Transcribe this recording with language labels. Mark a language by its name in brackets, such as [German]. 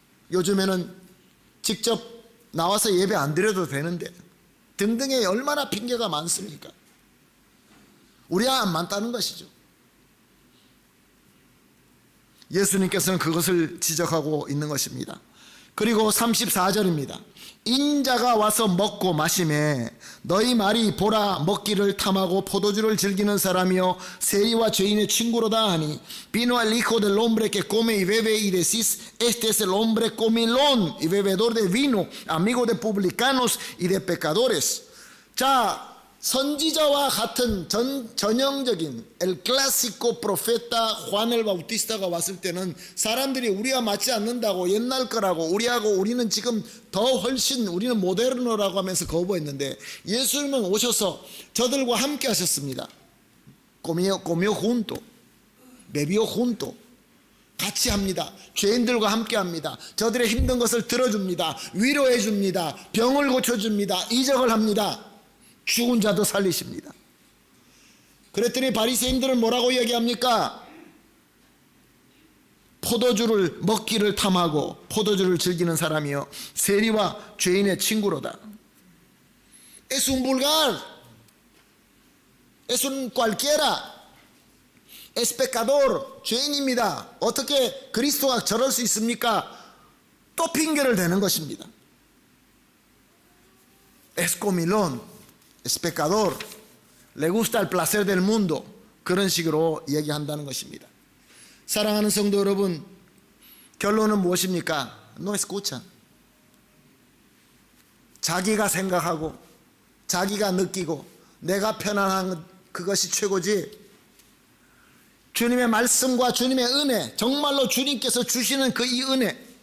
[Korean] 요즘에는 직접 나와서 예배 안 드려도 되는데 등등의 얼마나 핑계가 많습니까? 우리와 안 맞다는 것이죠. 예수님께서는 그것을 지적하고 있는 것입니다. 그리고 34절입니다. 인자가 와서 먹고 마시매 너희 말이 보라 먹기를 탐하고 포도주를 즐기는 사람이요 세리와 죄인의 친구로다 하니 [Spanish] vino al hijo del hombre que come y bebe y decís este es el hombre comilón y bebedor de vino amigo de publicanos y de pecadores. 자, [Korean] 선지자와 같은 전형적인 엘 클라시코 프로페타 ху안엘 바우티스타가 왔을 때는 사람들이 우리와 맞지 않는다고, 옛날 거라고, 우리는 지금 더 훨씬 우리는 모데르노라고 하면서 거부했는데, 예수님은 오셔서 저들과 함께 하셨습니다. [Spanish] comió junto, bebió junto. [Korean] 같이 합니다. 죄인들과 함께 합니다. 저들의 힘든 것을 들어줍니다. 위로해 줍니다. 병을 고쳐줍니다. 이적을 합니다. 죽은 자도 살리십니다. 그랬더니 바리새인들은 뭐라고 얘기합니까? 포도주를 먹기를 탐하고 포도주를 즐기는 사람이요, 세리와 죄인의 친구로다. [Spanish] Es un vulgar, es un cualquiera, es pecador, [Korean] 죄인입니다. 어떻게 그리스도가 저럴 수 있습니까? 또 핑계를 대는 것입니다. [Spanish] Es comilón, es pecador, le gusta el placer del mundo. [Korean] 그런 식으로 얘기한다는 것입니다. 사랑하는 성도 여러분, 결론은 무엇입니까? [Spanish] No escucha. [Korean] 자기가 생각하고 자기가 느끼고 내가 편안한 그것이 최고지, 주님의 말씀과 주님의 은혜, 정말로 주님께서 주시는 그 이 은혜.